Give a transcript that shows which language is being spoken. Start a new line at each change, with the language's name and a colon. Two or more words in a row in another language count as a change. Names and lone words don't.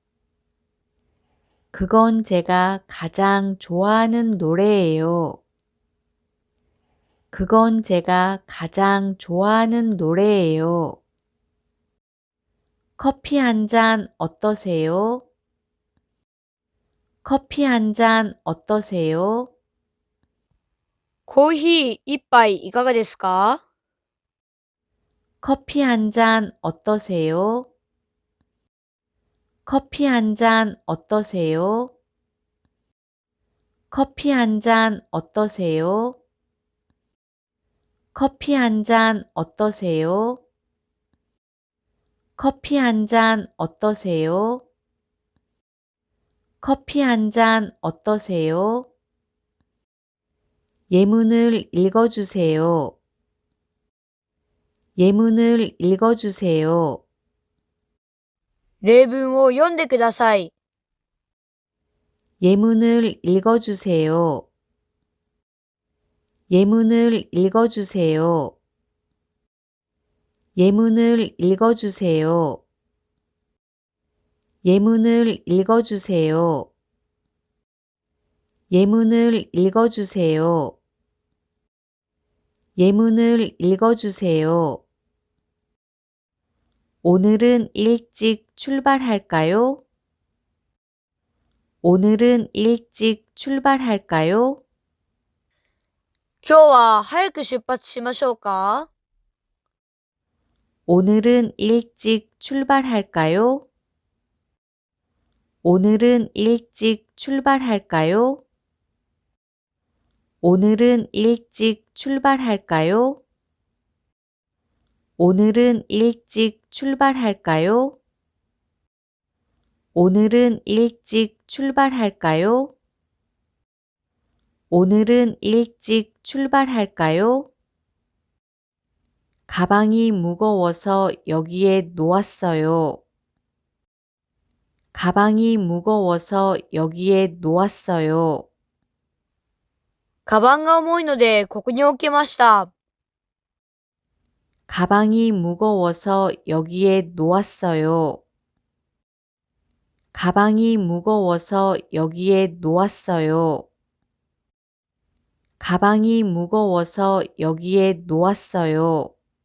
Korean: 그건 제가 가장 좋아하는 노래예요. 그건 제가 가장 좋아하는 노래예요. 커피 한 잔 어떠세요? 커피 한 잔 어떠세요?
Japanese: コーヒー一杯いかがですか？
Korean: 커피 한 잔 어떠세요? 커피 한 잔 어떠세요? 커피 한 잔 어떠세요? 커피 한 잔 어떠세요? 커피 한 잔 어떠세요? 커피 한 잔 어떠세요? 예문을 읽어주세요. 예문을 읽어주세요.
Japanese: 例文を読んでください。
Korean: 예문을 읽어주세요. 예문을 읽어주세요. 예문을 읽어주세요. 예문을 읽어주세요. 예문을 읽어주세요. 예문을 읽어주세요. 오늘은 일찍 출발할까요? 오늘은 일찍 출발할까요?
Japanese: 今日は早く出発しましょうか？
Korean: 오늘은 일찍 출발할까요? 오늘은 일찍 출발할까요? 오늘은 일찍 출발할까요? 오늘은 일찍 출발할까요? 오늘은 일찍 출발할까요? 오늘은 일찍 출발할까요? 가방이 무거워서 여기에 놓았어요. 가방이 무거워서 여기에 놓았어요.
Japanese: カバンが重いのでここに置きました。
Korean: 가방이 무거워서 여기에 놓았어요. 가방이 무거워서 여기에 놓았어요. 가방이 무거워서 여기에 놓았어요.